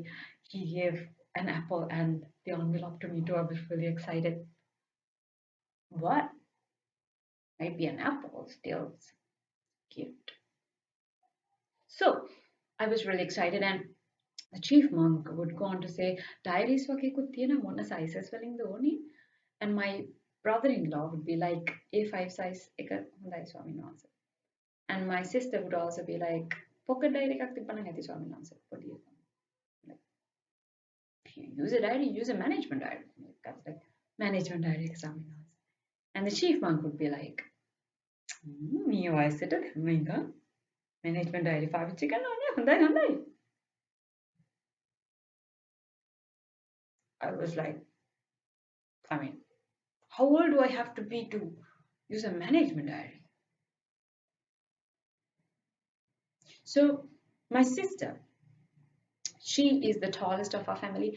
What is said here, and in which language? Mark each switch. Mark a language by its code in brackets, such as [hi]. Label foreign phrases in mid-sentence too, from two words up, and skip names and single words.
[en] He gave an apple and the envelope to me too. I was really excited. What? Might be an apple, still cute. So I was really excited, and the chief monk would go on to say, diaries wake [si] තියෙන මොන sizes වලින්ද ඕනි? [en] And my brother-in-law would be like, [si] A5 size එක හොඳයි ස්වාමීන් වහන්සේ. [en] And my sister would also be like, pocket diary [si] එකක් තිබ්බනම් ඇති ස්වාමීන් වහන්සේ. පොඩි එකක්. [en] Like, if you use a diary, use a management diary. That's like, management diary [si] එක ස්වාමීන් වහන්සේ. [en] And the chief monk would be like, [si] මේ වයසට මේක [en] management diary [si] පාවිච්චි කරනවා නේ හොඳයි හොඳයි. [en] I was like, I mean, how old do I have to be to use a management diary? So my sister, she is the tallest of our family.